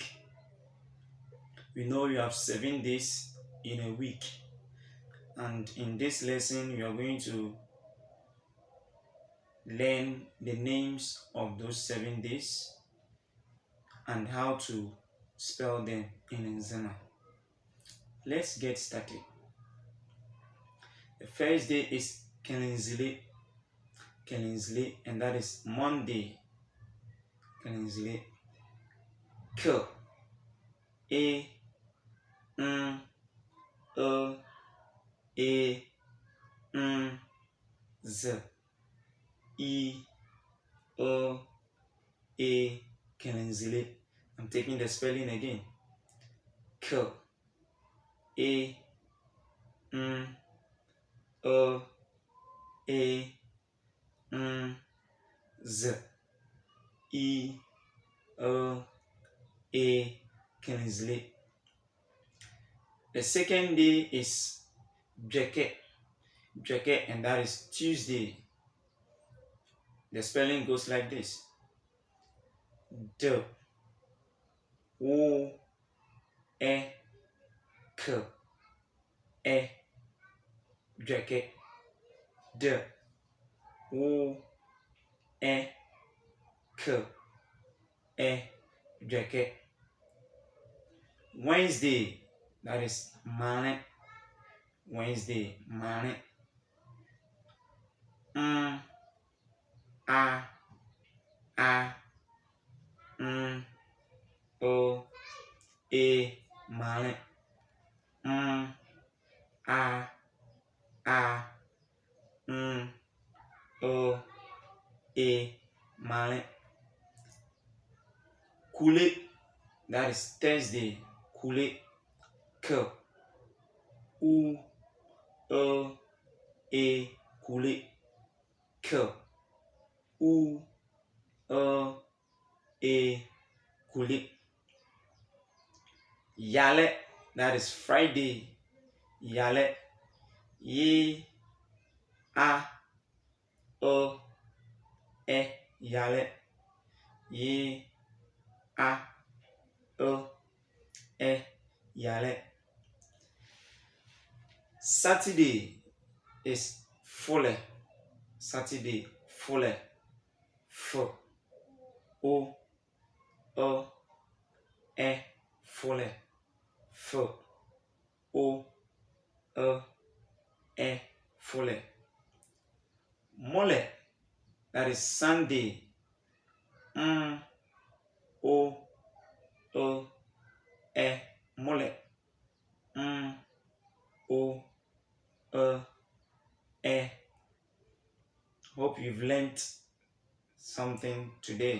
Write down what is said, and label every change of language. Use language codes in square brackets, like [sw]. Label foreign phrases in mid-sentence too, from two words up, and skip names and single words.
[en] We know you have 7 days in a week, and in this lesson we are going to learn the names of those 7 days and how to spell them in Nzema. Let's get started. The first day is Kelinzile, and that is Monday. Kelinzile. K, A, N, E, N, Z, E, A, Kelinzile. I'm taking the spelling again. K, A, N, E, N, Z, E, A, Kelinzile. The second day is Jeke, and that is Tuesday. The spelling goes like this: D, O, E, K, E, Jeke. D, O, E, K, E, Jeke. Wednesday, that is Mane. Wednesday, Mane. A, N, O, E, Mane. A, N, O, E, Mane. Kule, that is Thursday. Kule. K, U, E, Kule. K, U, E, Kule. Yale, that is Friday. Yale. Ye, A, E, Yale. Ye, A, E, Yale. Saturday is Fole. Saturday, Fole. F, O, E, Fole. F, O, E, Fole. Mole, that is Sunday. O, E, Mole. O, E. Hope you've learned something today.